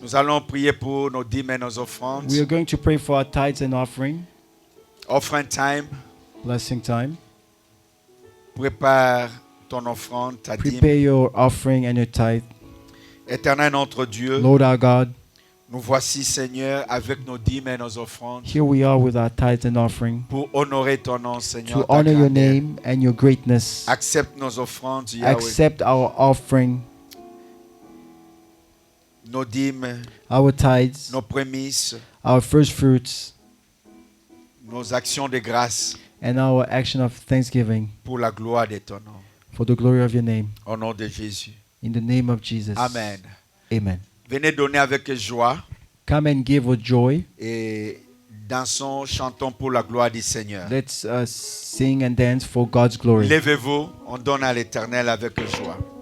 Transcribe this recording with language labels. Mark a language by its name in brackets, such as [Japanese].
[French] Nous allons prier pour nos dîmes et nos offrandes. [English] We are going to pray for our tithes and offering. Offering time. Blessing time. [French] Prépare ton offrande, ta dîme. [English] Prepare your offering and your tithe. [French] Éternel notre Dieu, [English] Lord our God, [French] nous voici, Seigneur, avec nos dîmes et nos offrandes, [English] here we are with our tithes and offering [French] pour honorer ton nom, Seigneur. [English] to [French] ta [English] honor your [French] grandeur. [English] name and your greatness. [French] Accepte nos offrandes, Yahweh. [English] Accept our offering, [French] Nos dîmes, [English] our tithes, [French] nos prémices, [English] our first fruits, [French] nos actions de grâce [English] and our action of thanksgiving [French] pour la gloire de ton nom. [English] for the glory of your name. [French] Au nom de Jésus. [English] In the name of Jesus. Amen. Amen. [French] Venez donner avec joie [English] Come and give with joy. [French] et dansons, chantons pour la gloire du Seigneur. [English] Let's sing and dance for God's glory. [French] Levez-vous, on donne à l'Éternel avec joie.